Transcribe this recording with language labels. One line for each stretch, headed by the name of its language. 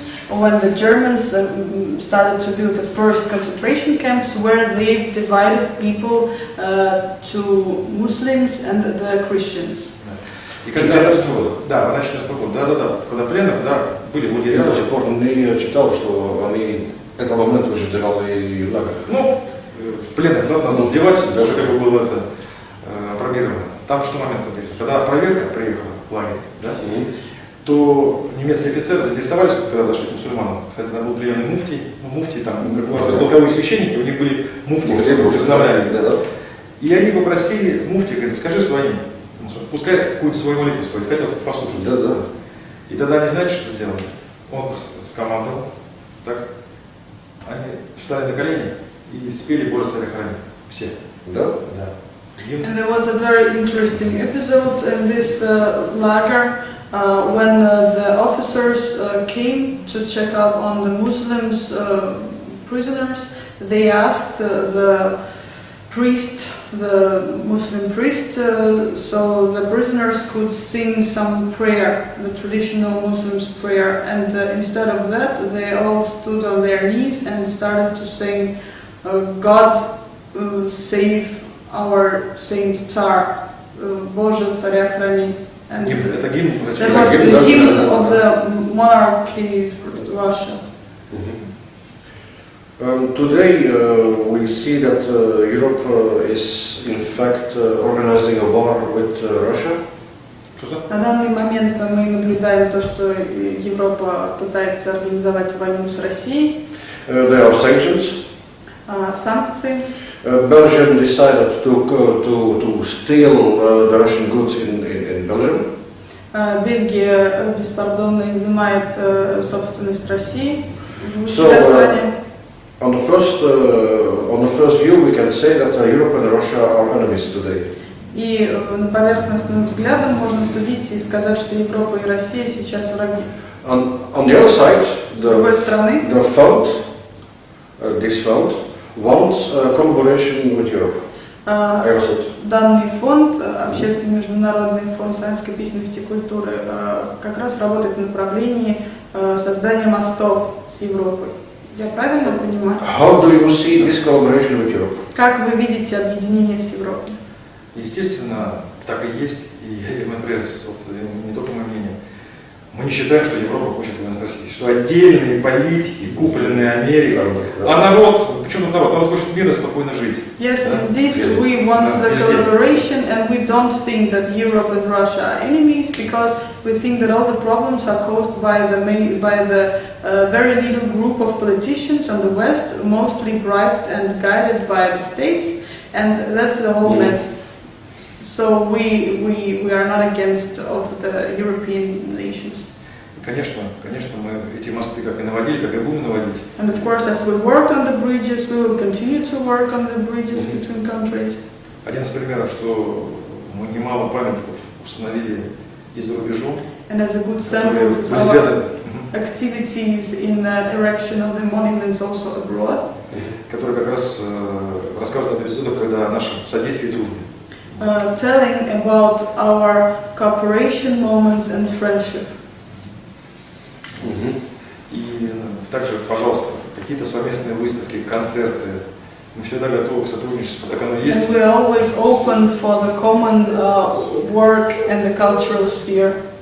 English: When the Germans started to build the first concentration camps, where they divided people to Muslims and the Christians.
Russian: И когда, да, война 14 года, да, когда пленных, да, были лагеря. Я до сих пор не читал, что они этот момент уже делали лагерь. Ну, пленных надо было девать, даже как бы было это программировано. Там что момент интересный, когда проверка приехала в лагерь, да, то немецкие офицеры заинтересовались, когда дошли к мусульманам. Кстати, там был приемный муфтий, муфтий там, как можно, полковые священники, у них были муфтии, которые вдохновляли. Да. И они попросили муфтия, говорит, скажи своим, пускай какую-то свою молитву споет, хотел послушать. Да, да. И тогда они, знаете, что сделали? Он просто скомандовал, так, они встали на колени и спели «Боже, царя храни». Все. Да? Да.
English: And there was a very interesting episode in this lager. When the officers came to check up on the Muslims prisoners, they asked the priest, the Muslim priest, so the prisoners could sing some prayer, the traditional Muslims prayer, and instead of that they all stood on their knees and started to sing God save our Saint Tsar,
Russian: Боже, царя храни.
English: And
Russian: Это гимн
English: that was the hymn of the monarchy of Russia. Today we see that Europe is in fact organizing a war with Russia.
Russian: На данный момент мы наблюдаем то, что Европа пытается организовать войну с Россией.
English: There are sanctions.
Russian: Санкции.
English: Belgium decided to steal the Russian goods in Belgium.
Russian: Бельгия беспардонно изымает собственность России в
English: So,
Russian: стране.
English: on the first view, we can say that Europe and Russia are enemies today.
Russian: И поверхностным взглядом можно судить и сказать, что Европа и Россия сейчас враги.
English: On the other side,
Russian: С другой стороны,
English: this fund wants collaboration with Europe.
Russian: данный фонд, общественный международный фонд славянской письменности и культуры, как раз работает в направлении создания мостов с Европой. Я правильно понимаю?
English: How do you see this collaboration with Europe?
Russian: Как вы видите объединение с Европой? Естественно, так и есть. И, например, не только мое мнение, мы не считаем, что Европа хочет войны с Россией, что отдельные политики, купленные Америкой, а народ, почему народ? Народ хочет мира, спокойно жить.
English: Yes, indeed, we want the collaboration, and we don't think that Europe and Russia are enemies, because we think that all the problems are caused by the very little group of politicians on the West, mostly bribed and guided by the states, and that's the whole mess. So we are not against of the European nations.
Russian: Конечно, мы эти мосты как и наводили, так и будем наводить.
English: And of course, as we worked on the bridges, we will continue to work on the bridges between countries.
Russian: Один из примеров, что мы немало памятников установили и за рубежом.
English: And as a good sample is our activities in the erection of the monuments also abroad.
Russian: Которые как раз рассказывают об эпизодах, когда наше содействие и дружбе.
English: Telling about our cooperation moments and friendship.
Russian: И также, пожалуйста, какие-то совместные выставки, концерты. Мы всегда готовы к сотрудничеству, так оно и есть.
English: And we are always open for the common work and the cultural sphere.